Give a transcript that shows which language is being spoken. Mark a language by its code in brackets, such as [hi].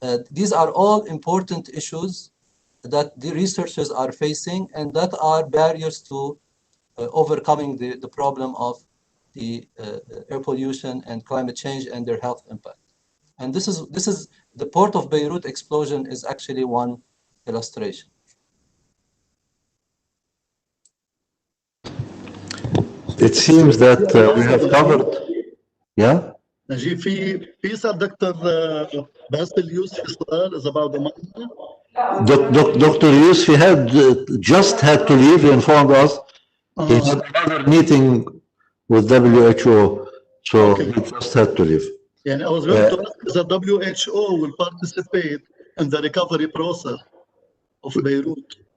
[en] These are all important issues that the researchers are facing, and that are barriers to overcoming the problem of the air pollution and climate change and their health impact. And this is the Port of Beirut explosion is actually one illustration. It seems that we have covered. Yeah. [ar] نجيب في يسأل دكتور باسل يوسف سؤال [en] is about the money. Dr. Yusuf just had to leave. He informed us he had another meeting with WHO, so he just had to leave. I was going to ask if the WHO will participate in the recovery process of Beirut.